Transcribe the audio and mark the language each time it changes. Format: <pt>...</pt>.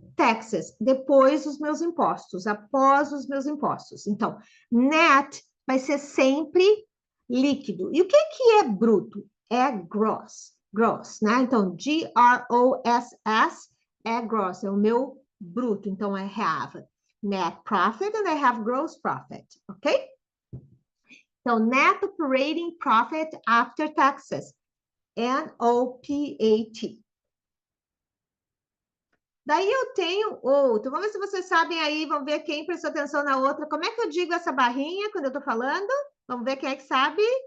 <pt>taxes, depois os meus impostos, após os meus impostos. Então, net vai ser sempre líquido. E o que é bruto? É gross, né? Então, G-R-O-S-S é gross, é o meu bruto.</pt> <en>Então, I have net profit and I have gross profit, ok? Então, net operating profit after taxes, N-O-P-A-T.</en> <pt>Daí eu tenho outro. Vamos ver se vocês sabem aí, vamos ver quem prestou atenção na outra. Como é que eu digo essa barrinha quando eu estou falando? Vamos ver quem é que sabe?</pt>